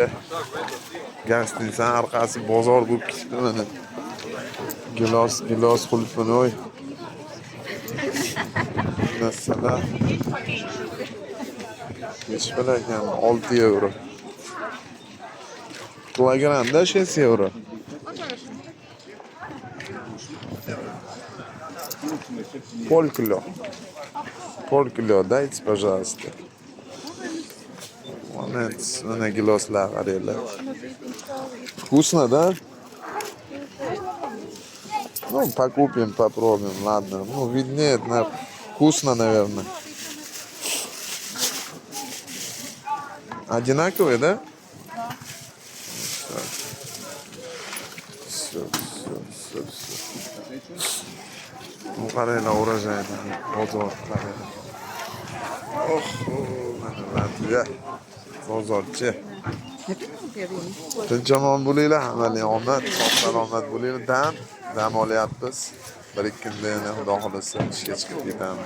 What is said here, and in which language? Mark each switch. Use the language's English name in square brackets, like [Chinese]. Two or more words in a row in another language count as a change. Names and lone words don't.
[Uzbek] Gostinsa orqasi bozor bo'lib ketibdi mana. Gilos xulfinoy. Masalan, nech pul ekan? 6 euro. Kilogramda 6 euro. [Russian] Полкило. Полкило дайте, пожалуйста. [Uzbek] Mana giloslar qaranglar. [Russian] Вкусно, да? Ну, покупим, попробуем, ладно. Ну, виднее, вкусно, наверное. Одинаковые, да? Все. Ну, [Uzbek] qaranglar, urojayda bozor qaranglar. Mana Latviya bozorchi. Tinchomon bo'linglar, hammaning omad, sog'-salomat bo'linglar. Dam olyapmiz. Bir ikki kunda yana Xudo xolasa ishga chiqib ketamiz.